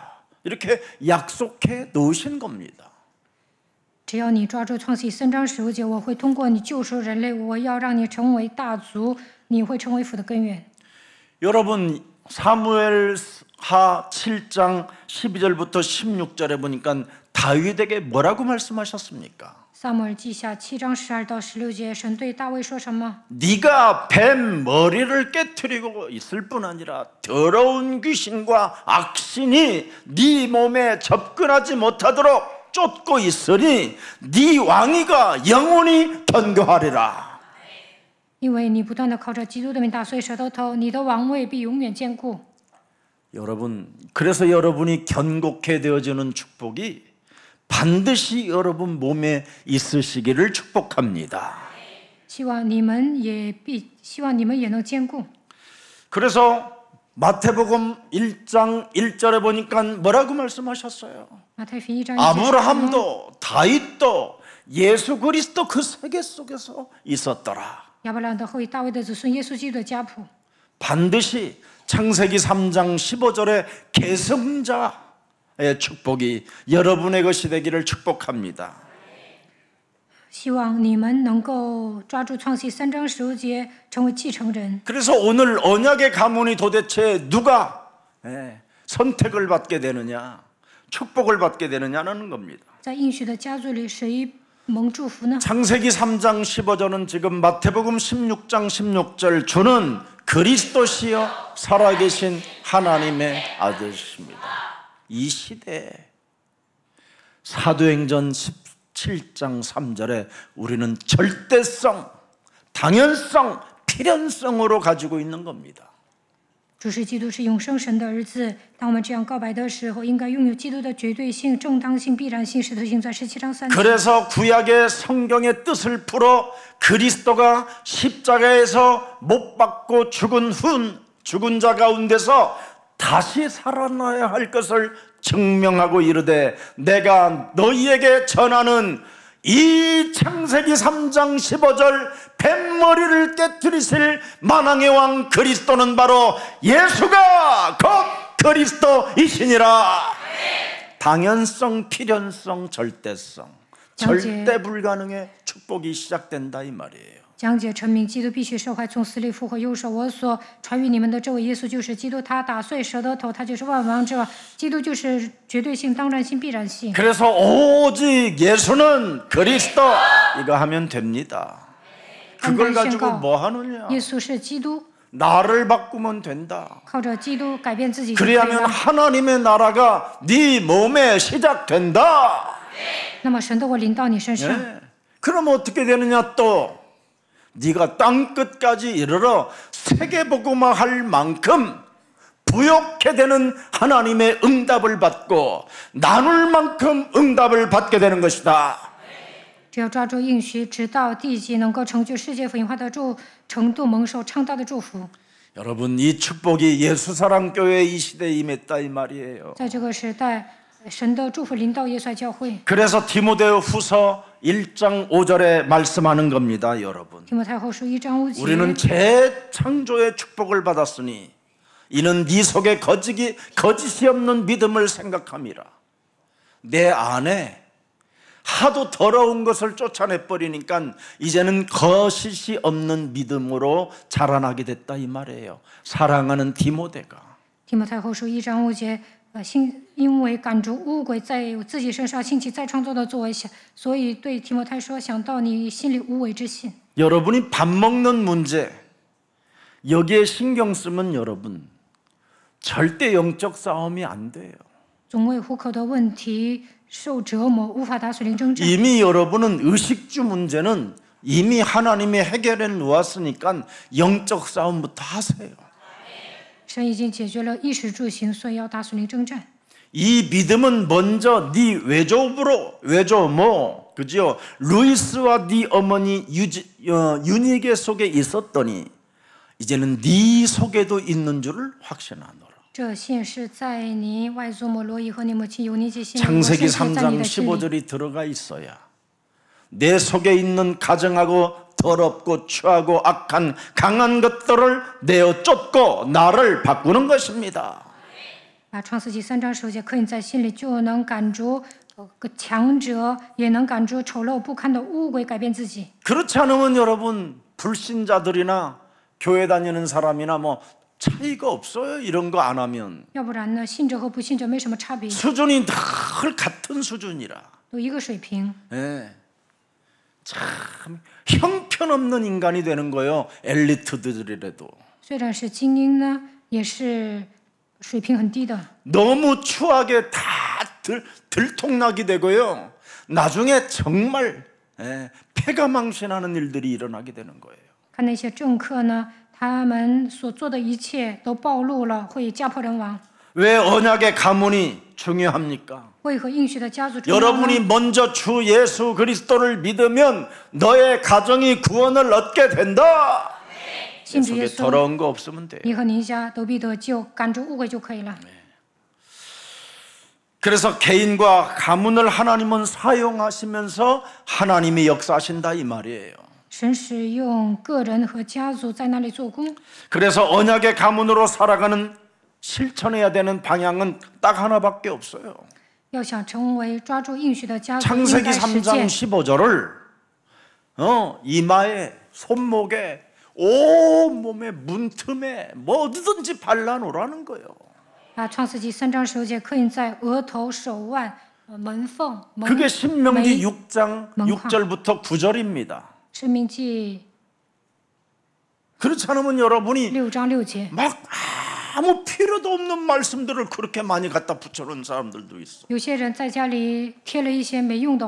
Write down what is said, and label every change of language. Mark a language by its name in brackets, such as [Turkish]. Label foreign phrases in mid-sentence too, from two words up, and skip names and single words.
[Korean] 이렇게 약속해 놓으신 겁니다. [Chinese] 只要你抓住创世3章15节，我会通过你救赎人类，我要让你成为大族，你会成为福的根源。 [Korean] 여러분 사무엘하 7장 12절부터 16절에 보니까 다윗에게 뭐라고 말씀하셨습니까? [Chinese] 撒母耳记下7章12到16节，神对大卫说什么？ [Korean] 네가 뱀 머리를 깨트리고 있을 뿐 아니라 더러운 귀신과 악신이 네 몸에 접근하지 못하도록 쫓고 있으니 네 왕위가 영원히 견고하리라. [Chinese] 因为你不断的靠着基督的名打碎蛇的头，你的王位必永远坚固。 [Korean] 여러분, 그래서 여러분이 견고케 되어지는 축복이 반드시 여러분 몸에 있으시기를 축복합니다. [Chinese] 希望你们也能坚固。 [Korean] 그래서 마태복음 1장 1절에 보니까 뭐라고 말씀하셨어요? [Chinese] 马太福音1章1节， [Korean] 아브라함도 다윗도 예수 그리스도 그 세계 속에서 있었더라. [Chinese] 亚伯拉罕的后裔大卫的子孙耶稣基督的家谱。 [Korean] 반드시 창세기 3장 15절의 계승자의 축복이 여러분의 것이 되기를 축복합니다. [Chinese] 希望你们能够抓住创世3章15节，成为继承人。 [Korean] 그래서 오늘 언약의 가문이 도대체 누가 선택을 받게 되느냐, 축복을 받게 되느냐는 겁니다. [Chinese] 在应许的家族里，谁蒙祝福呢？ [Korean] 창세기 3장 15절은 지금 마태복음 16장 16절 주는 그리스도시여 살아계신 하나님의 아들이십니다. 이 시대에 사도행전 7장 3절에 우리는 절대성, 당연성, 필연성으로 가지고 있는 겁니다. [Chinese] 主是基督是永生神的儿子。当我们这样告白的时候，应该拥有基督的绝对性、正当性、必然性。使徒行传17章3节。 [Korean] 그래서 구약의 성경의 뜻을 풀어 그리스도가 십자가에서 못 박고 죽은 자 가운데서 다시 살아나야 할 것을 증명하고 이르되 내가 너희에게 전하는 이 창세기 3장 15절 뱃머리를 깨뜨리실 만왕의 왕 그리스도는 바로 예수가 곧 그리스도이시니라. 당연성, 필연성, 절대성, 절대 불가능의 축복이 시작된다 이 말이에요. [Chinese] 讲解陈明，基督必须受害，从死里复活。又说，我所传与你们的这位耶稣就是基督，他打碎蛇的头，他就是万王之王。基督就是绝对性、当然性、必然性。 [Korean] 그래서 오직 예수는 그리스도 이거 하면 됩니다. 그걸 가지고 뭐 하느냐? [Chinese] 耶稣是基督， [Korean] 나를 바꾸면 된다. [Chinese] 靠着基督改变自己就可以 [Korean] 그리하면 [Chinese] 了。 [Korean] 하나님의 나라가 네 몸에 시작된다. [Chinese] 那么神的国临到你身上， [Korean] 네. 그럼 어떻게 되느냐 또? 네가 땅 끝까지 이르러 세계복음화 할 만큼 부욕해 되는 하나님의 응답을 받고 나눌 만큼 응답을 받게 되는 것이다. [Chinese] 只要抓住应许，直到地极，能够成就世界福音化的程度，蒙受昌大的祝福。 [Korean] 여러분 이 축복이 예수사랑교회 이 시대에 임했다 이 말이에요. [Chinese] 在这个时代，神的祝福临到耶稣教会。 [Korean] 그래서 디모데후서 1장 5절에 말씀하는 겁니다, 여러분. [Chinese] 提摩太后书1章5节。 [Korean] 우리는 재창조의 축복을 받았으니 이는 네 속에 거짓이 없는 믿음을 생각함이라. 내 안에 하도 더러운 것을 쫓아내버리니까 이제는 거짓이 없는 믿음으로 자라나게 됐다 이 말이에요. 사랑하는 디모데가. [Chinese] 提摩太后书1章5节，因为赶逐污鬼在自己身上兴起再创造的作为，所以对提摩太说，想到你心里无为之心。 [Korean] 여러분이 밥 먹는 문제 여기에 신경 쓰면 여러분 절대 영적 싸움이 안 돼요. [Chinese] 总为糊口的问题受折磨，无法打属灵征战。 [Korean] 이미 여러분은 의식주 문제는 이미 하나님이 해결해 놓았으니까 영적 싸움부터 하세요. [Chinese] 神已经解决了衣食住行，所以要打属灵征战。 [Korean] 이 믿음은 먼저 네 외조모 그죠? 루이스와 네 어머니 유니게 속에 있었더니 이제는 네 속에도 있는 줄을 확신하노라. [Chinese] 这信是在你外祖母罗伊和你母亲尤尼基心里， [Korean] 창세기 [Chinese] 我深知在你 [Korean] 3장 [Chinese] 的心里。 [Korean] 15절이 들어가 있어야 내 속에 있는 가정하고 더럽고 추하고 악한 강한 것들을 내어 쫓고 나를 바꾸는 것입니다. [Chinese] 把创世纪3章10节刻印在心里，就能赶逐个强者，也能赶逐丑陋不堪的污鬼，改变自己。 [Korean] 그렇지 않으면 여러분 불신자들이나 교회 다니는 사람이나 뭐 차이가 없어요. 이런 거 안 하면 [Chinese] 要不然呢，信者和不信者没什么差别， [Korean] 수준이 늘 같은 수준이라. [Chinese] 都一个水平。 [Korean] 예. 참 형편없는 인간이 되는 거예요. 엘리트들이라도 [Chinese] 虽然是精英呢，也是水平很低的。 [Korean] 너무 추하게 다 들통나게 되고요. 나중에 정말 패가망신하는 일들이 일어나게 되는 거예요. [Chinese] 看那些政客呢，他们所做的一切都暴露了，会家破人亡。 [Korean] 왜 언약의 가문이 중요합니까? [Chinese] 为何应许的家族重要呢？ [Korean] 여러분이 먼저 주 예수 그리스도를 믿으면 너의 가정이 구원을 얻게 된다. [Chinese] 信主 [Korean] 속에 [Chinese] 耶稣， [Korean] 더러운 거 없으면 돼요. [Chinese] 你和你一家都必得救，赶逐污鬼就可以了。 [Korean] 그래서 개인과 가문을 하나님은 사용하시면서 하나님이 역사하신다 이 말이에요. [Chinese] 神使用个人和家族在那里做工， [Korean] 그래서 언약의 가문으로 살아가는 실천해야 되는 방향은 딱 하나밖에 없어요. [Chinese] 要想成为抓住应许的家族，应 [Korean] 창세기 [Chinese] 该实 [Korean] 3장 [Chinese] 践。 [Korean] 15절을 이마에 손목에 온몸에 문틈에 뭐 어디든지 발라놓으라는 거예요. [Chinese] 把创世纪3章10节刻印在额头、手腕、门缝、门 [Korean] 그게 신명기 [Chinese] 眉。 [Korean] 6장 6절부터 9절입니다. [Chinese] 申命记 [Korean] 그렇지 않으면 여러분이 [Chinese] 6 章6节， [Korean] 막 아무 필요도 없는 말씀들을 그렇게 많이 갖다 붙여놓은 사람들도 있어.